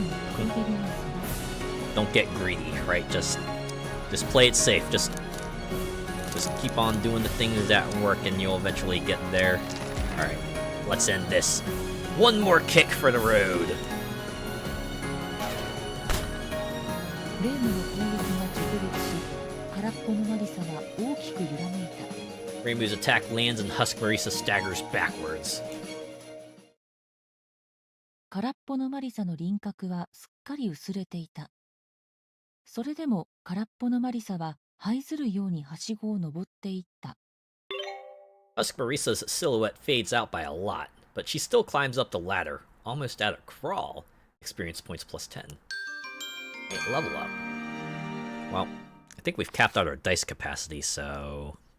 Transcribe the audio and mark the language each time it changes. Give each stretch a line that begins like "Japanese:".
Japanese: ムを受け入れるのさ
English: Don't get greedy, right? Just play it safe. Just keep on doing the things that work, and you'll eventually get there. All right, let's end this. One more kick for the road.
Japanese: レームの攻撃が直撃し空っぽのマリサは大きく揺らめいた
English: Reimu's attack lands and Husk Marisa staggers backwards.
Japanese: 空っぽのマリサの輪郭はすっかり薄れていた。それでも空っぽのマリサは這いずるようにはしごを登っていった。
English: Husk Marisa's silhouette fades out by a lot, but she still climbs up the ladder, almost at a crawl. Experience points plus 10. Hey, level up. Well, I think we've capped out our dice capacity, so...